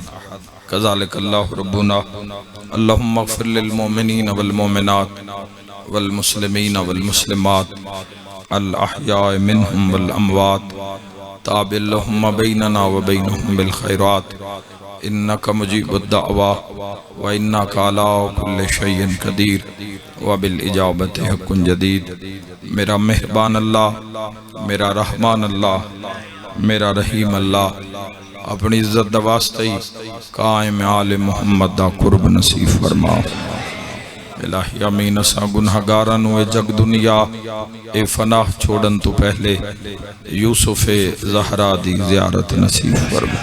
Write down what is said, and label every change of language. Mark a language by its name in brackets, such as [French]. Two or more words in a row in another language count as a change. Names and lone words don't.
[Arabic] كذلك الله ربنا. اللهم اغفر للمؤمنين والمؤمنات والمسلمين والمسلمات الأحياء منهم والأموات تابع لهم بيننا وبينهم بالخيرات إنك مجيب الدعوات وإنك على كل شيء قدير وبالإجابة حقٌّ جديد. [Punjabi] میرا مہربان اللہ، میرا رحمان اللہ، میرا رحیم اللہ اپنی عزت دا واسطے ہی قائم آلِ محمد دا قرب نصیب فرما. الٰہی آمین اسا گنہگاراں نوں جگ دنیا اے فنا چھوڑن تو پہلے یوسفِ زہرا دی زیارت نصیب فرما.